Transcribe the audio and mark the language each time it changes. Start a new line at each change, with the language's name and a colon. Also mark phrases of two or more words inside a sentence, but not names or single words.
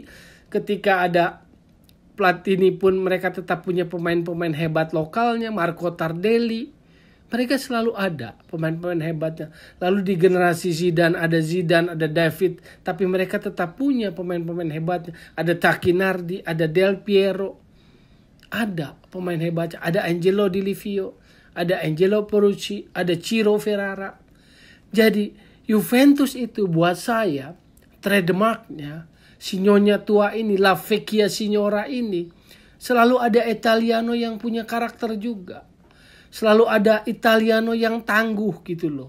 Indonesian: Ketika ada Platini pun mereka tetap punya pemain-pemain hebat lokalnya. Marco Tardelli, Mereka selalu ada pemain-pemain hebatnya. Lalu di generasi Zidane, ada David. Tapi mereka tetap punya pemain-pemain hebatnya. Ada Tacchinardi, ada Del Piero. Ada pemain hebatnya. Ada Angelo Di Livio, ada Angelo Peruzzi, ada Ciro Ferrara. Jadi Juventus itu buat saya trademarknya, si nyonya tua ini, La Vecchia Signora ini, selalu ada Italiano yang punya karakter juga. Selalu ada Italiano yang tangguh gitu loh.